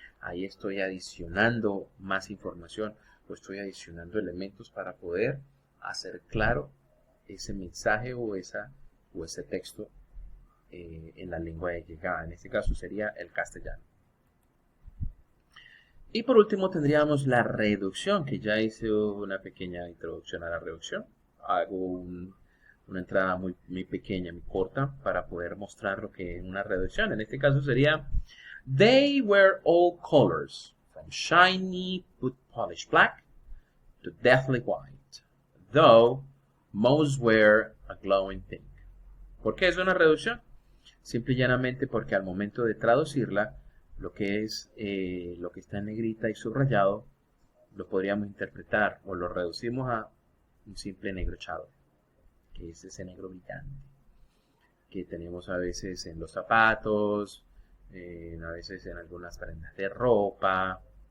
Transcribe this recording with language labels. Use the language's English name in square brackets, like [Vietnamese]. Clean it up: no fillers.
[Spanish] ahí estoy adicionando más información o estoy adicionando elementos para poder hacer claro ese mensaje o ese texto en la lengua de llegada. En este caso sería el castellano. Y por último tendríamos la reducción, que ya hice una pequeña introducción a la reducción. Hago una entrada muy pequeña, muy corta, para poder mostrar lo que es una reducción. En este caso sería: [English] They were all colors, from shiny but polished black to deathly white, though most were a glowing pink. [Spanish] ¿Por qué es una reducción? Simple y llanamente porque al momento de traducirla, lo que es lo que está en negrita y subrayado, lo podríamos interpretar o lo reducimos a un simple negro shadow, que es ese negro brillante que tenemos a veces en los zapatos, a veces en algunas prendas de ropa.